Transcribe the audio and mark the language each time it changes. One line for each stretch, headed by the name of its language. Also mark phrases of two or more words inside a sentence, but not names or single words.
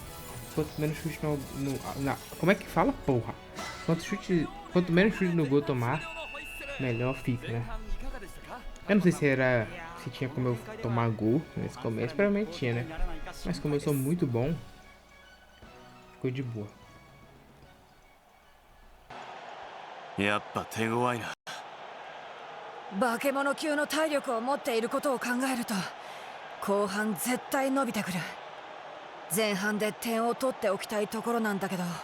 Portuguese: Quanto menos chute como é que fala, porra? Quanto menos chute no gol tomar, melhor fica, né? Eu não sei se tinha como eu tomar gol nesse começo, provavelmente tinha, né? Mas como eu sou muito bom, ficou de boa.
Japanese: やっぱ手強いな。化け物級の体力を持っていることを考えると後半絶対伸びてくる。前半で点を取っておきたいところなんだけど。